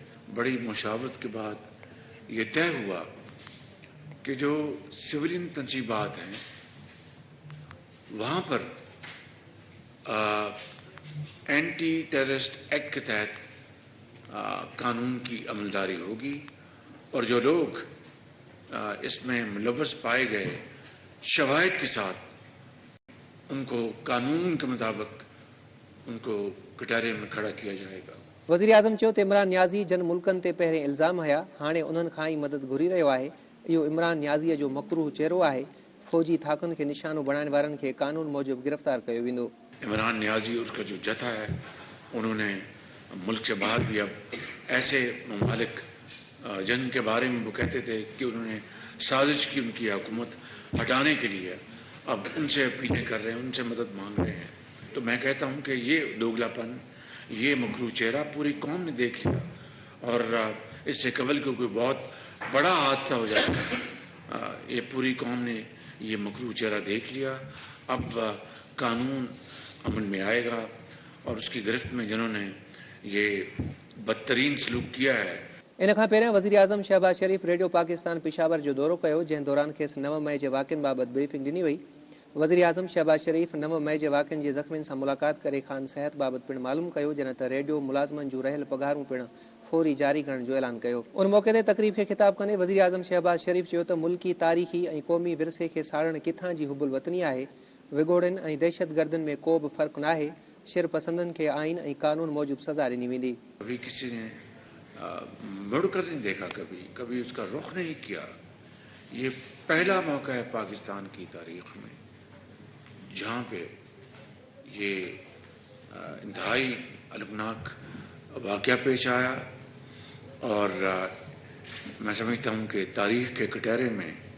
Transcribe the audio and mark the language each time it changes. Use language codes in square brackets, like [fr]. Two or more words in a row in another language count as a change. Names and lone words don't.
[ur] بڑی مشاورت کے بعد یہ طے ہوا کہ جو سویلین تنصیبات ہیں وہاں پر [en] anti terrorist act [ur] کے تحت قانون کی عملداری ہوگی اور جو لوگ اس میں ملوث پائے گئے شواہد کے ساتھ ان کو قانون کے مطابق ان کو کٹہرے میں کھڑا کیا جائے گا. [sd] वज़ीर आज़म चयो त इमरान न्याज़ी जन मुल्कनि ते पहिरें इल्ज़ाम हया, हाणे उन्हनि खां ई मदद घुरी रहियो आहे। इहो इमरान न्याज़ीअ जो मकरूह चेहरो आहे। फ़ौजी थाकुनि खे निशानो बणाइण वारनि खे कानून मूजिब गिरफ़्तार कयो वेंदो। [ur] عمران نیازی اس کا جو جتھا ہے، انہوں نے ملک سے باہر بھی اب ایسے ممالک جن کے بارے میں وہ کہتے تھے کہ انہوں نے سازش کی ان کی حکومت ہٹانے کے لیے، اب ان سے اپیلیں کر رہے ہیں، ان سے مدد مانگ رہے ہیں. تو میں کہتا ہوں کہ یہ دوغلاپن، یہ مکروہ چہرہ پوری قوم نے دیکھ لیا اور اس سے قبل کو کوئی بہت بڑا حادثہ ہو جاتا، یہ پوری قوم نے یہ مکروہ چہرہ دیکھ لیا. اب قانون عمل میں آئے گا اور اس کی گرفت میں جنہوں نے یہ بدترین سلوک کیا ہے. [sd] इन खां पहिरियों वज़ीर आज़म शहबाज शरीफ रेडियो पाकिस्तान पेशावर जो दौरो कयो, जंहिं दौरान खेसि 9 मई जे वाक़िअनि बाबति ब्रीफिंग ॾिनी वई। वज़ीर आज़म शहबाज शरीफ 9 मई जे वाक़िअनि जे ज़ख़्मियुनि सां मुलाक़ात करे खान सिहत बाबति पिणु मालूम कयो, जॾहिं त रेडियो मुलाज़िमनि जूं रहियल पघारूं पिणु फौरी जारी करण जो ऐलान कयो। उन मौक़े ते तक़रीब खे ख़िताब कंदे वज़ीर आज़म शहबाज शरीफ चयो त मुल्की तारीख़ी ऐं क़ौमी विरसे खे साड़ण किथां जी हुबुल वतनी आहे। विगोड़नि ऐं दहशतगर्दनि में को बि फ़र्क़ु नाहे। शिर पसंदनि खे आइन ऐं कानून मूजिब सज़ा ॾिनी वेंदी। [ur] کبھی کسی نے مڑ کر نہیں دیکھا، کبھی اس کا رخ نہیں کیا. یہ پہلا موقع ہے پاکستان کی تاریخ میں جہاں پے یہ انتہائی الم ناک واقعہ پیش آیا اور میں سمجھتا ہوں کہ تاریخ کے کٹہرے میں